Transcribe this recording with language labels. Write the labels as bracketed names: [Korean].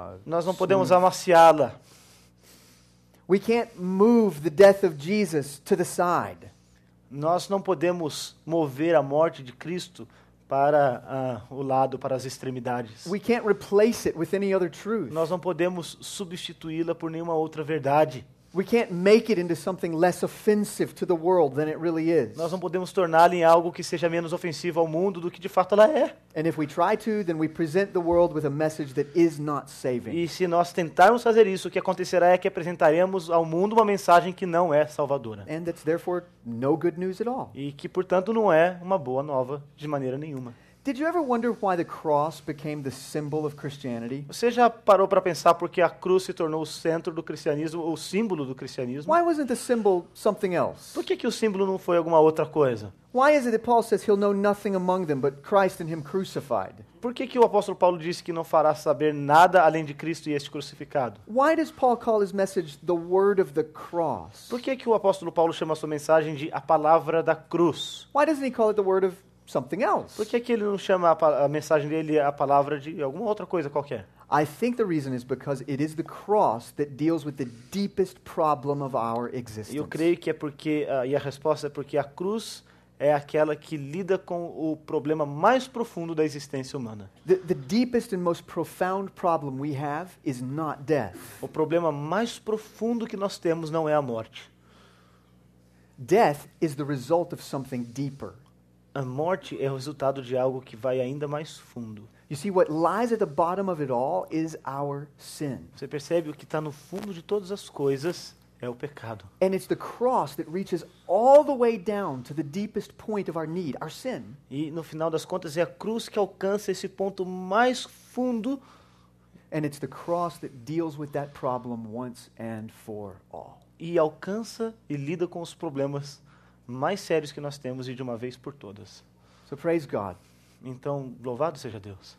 [Portuguese] nós não podemos amaciá-la. [English] We can't move the death of Jesus to the side. [Portuguese] Nós não podemos mover a morte de Cristo para o lado, para as extremidades. [English] We can't replace it with any other truth. [Portuguese] Nós não podemos substituí-la por nenhuma outra verdade. [English] We can't make it into something less offensive to the world than it really is. [Portuguese] Nós não podemos torná-la em algo que seja menos ofensivo ao mundo do que de fato ela é. [English] And if we try to, then we present the world with a message that is not saving. [Portuguese] E se nós tentarmos fazer isso, o que acontecerá é que apresentaremos ao mundo uma mensagem que não é salvadora. [English] And that's therefore no good news at all. [Portuguese] E que, portanto, não é uma boa nova de maneira nenhuma. [English] Did you ever wonder why the cross became the symbol of Christianity? [Portuguese] Você já parou para pensar por que a cruz se tornou o centro do cristianismo, o símbolo do cristianismo? [English] Why wasn't the symbol something else? [Portuguese] Por que o símbolo não foi alguma outra coisa? [English] Why is it that Paul says he'll know nothing among them but Christ and him crucified? [Portuguese] Por que o apóstolo Paulo disse que não fará saber nada além de Cristo e este crucificado? [English] Why does Paul call his message the word of the cross? [Portuguese] Por que o apóstolo Paulo chama a sua mensagem de a palavra da cruz? [English] Why doesn't he call it the word of something else? [Portuguese] Por que ele não chama a mensagem dele a palavra de alguma outra coisa qualquer? [English] I think the reason is because it is the cross that deals with the deepest problem of our [Portuguese] E eu [English] existence. [Portuguese] creio que é porque, e a resposta é porque a cruz é aquela que lida com o problema mais profundo da existência humana. [English] The deepest and most profound problem we have is not death. [Portuguese] O problema mais profundo que nós temos não é a morte. [English] Death is the result of something deeper. [Portuguese] A morte é o resultado de algo que vai ainda mais fundo. [English] You see, what lies at the bottom of it all is our sin. [Portuguese] Você percebe o que está no fundo de todas as coisas é o pecado. [English] And it's the cross that reaches all the way down to the deepest point of our need, our sin. [Portuguese] E no final das contas é a cruz que alcança esse ponto mais fundo. [English] And it's the cross that deals with that problem once and for all. [Portuguese] E alcança e lida com os problemas mais sérios que nós temos e de uma vez por todas. [English] So praise God. [Portuguese] Então, louvado seja Deus.